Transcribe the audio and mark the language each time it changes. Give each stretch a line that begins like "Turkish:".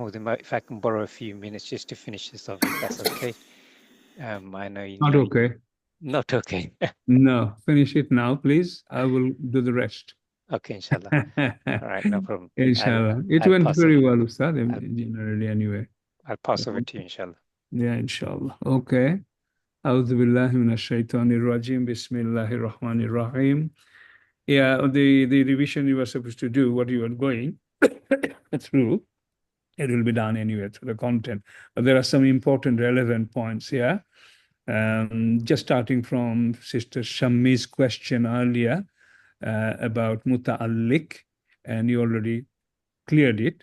English: Mahmoud, if I can borrow a few minutes just to finish this off, if that's okay. I know you. Not okay. Not okay. No, finish it now, please. I will do the rest. Okay, inshallah. All right, no problem. Inshallah. It went very well, Ustad, generally anyway. I'll pass over to you, inshallah. Yeah, inshallah. Okay.
Arabic: أعوذ بالله من الشيطان الرجيم بسم الله الرحمن الرحيم.
English: Yeah, the revision you were supposed to do, what you are going through, it will be done anyway through the content. But there are some important relevant points here. Just starting from Sister Shammi's question earlier about muta'alliq, and you already cleared it.